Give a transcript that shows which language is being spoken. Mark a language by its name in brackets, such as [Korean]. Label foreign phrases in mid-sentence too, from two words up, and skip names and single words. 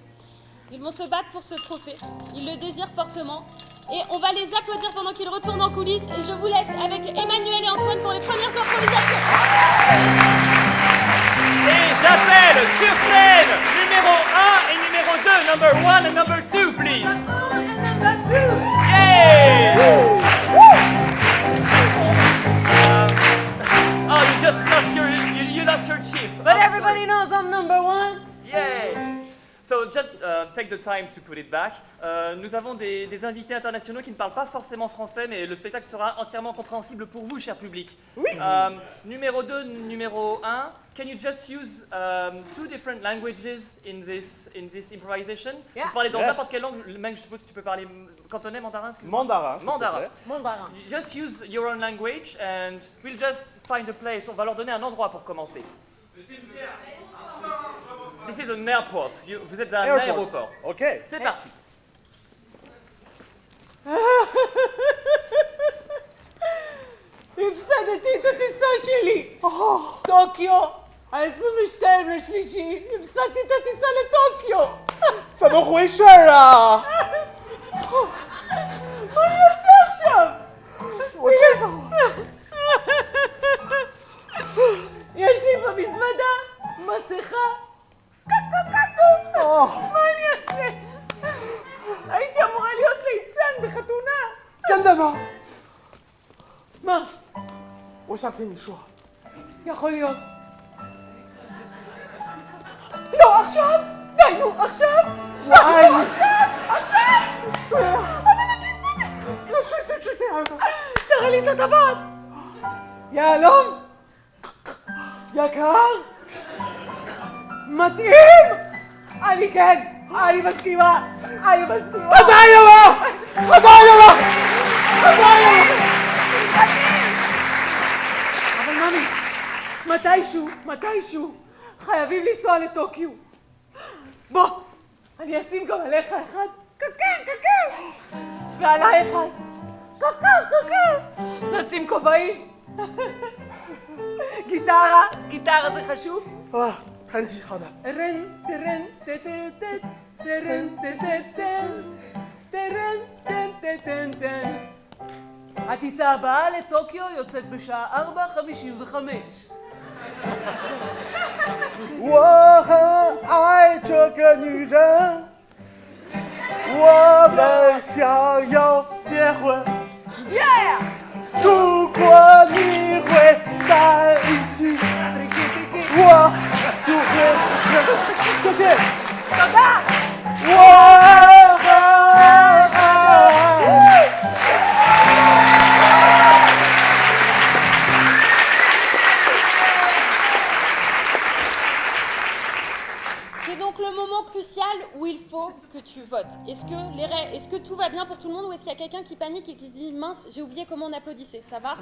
[French] Ils vont se battre pour ce trophée. Ils le désirent fortement. Et on va les applaudir pendant qu'ils retournent en coulisses. Et je vous laisse avec Emmanuel et Antoine pour les premières improvisations. Et j'appelle sur scène numéro 1 et numéro 2, [English] number 1 and number 2, please. Number 1 and number 2. Yay! Oh, you just lost your chief. But everybody knows I'm number 1. Yay! So just take the time to put it back. [French] Nous avons des invités internationaux qui ne parlent pas forcément français, mais le spectacle sera entièrement compréhensible pour vous, cher public. Oui. Numéro 2, numéro 1, [English] can you just use 2 different languages in this improvisation? Yeah. [French] Vous parlez dans [English] Yes. [French] n'importe quelle langue. Le mec, je suppose que tu peux parler cantonais, mandarin, excuse-moi. Mandarin. s'il te Mandarin. plaît. Mon barin. [English] Just use your own language and we'll just find a place. [French] On va leur donner un endroit pour commencer. Le cimetière. [English] This is an airport. [French] Vous êtes à un [English] Airport. [French] aéroport. Ok. C'est parti. [Hebrew] הפסדתי את הטיסה שלי! טוקיו! ה-22 לשלישי! הפסדתי את הטיסה לטוקיו! [Chinese] 怎么回事儿啊？ [Hebrew] מה אני עושה עכשיו? [Chinese] 我知道。 [Hebrew] יש לי במזוודה מסכה! קקו קקו! מה אני אעשה? הייתי אמורה להיות ליצן בחתונה! [Chinese] 真的吗？ [Hebrew] מה? [Chinese] 我想跟你说， [Hebrew] יכול להיות. לא, עכשיו! די, נו, עכשיו! [Chinese] 我爱你。 [Hebrew] עכשיו! אבל הטיסה... [Chinese] 就是这样的。 [Hebrew] תראה לי את הטבעת! יהלום! יקר! מתאים! אני כן! אני מסכימה! אני מסכימה! [Chinese] 他答应了，他答应了，他答应了。 [Hebrew] אבל ממי, מתישהו, חייבים לנסוע לטוקיו. בוא, אני אשים גם עליך אחד, קקר, ועליי אחד, קקר. נשים כובעים. גיטרה זה חשוב. [Chinese] 啊，弹吉好的。 [Hebrew] טרן, טטטט, טרן, טטטן, טרן, טטטן. הטיסה הבאה לטוקיו יוצאת בשעה 4:55. [Chinese] 我很爱这个女人，我们想要结婚。 [English] Yeah! [Chinese] 如果你会在一起，我就会。谢谢。 [Hebrew] תודה! [Chinese] 我很爱。 [French] C'est donc le moment crucial où il faut que tu votes. Est-ce que tout va bien pour tout le monde ou est-ce qu'il y a quelqu'un qui panique et qui se dit « Mince, j'ai oublié comment on applaudissait, ça va ?»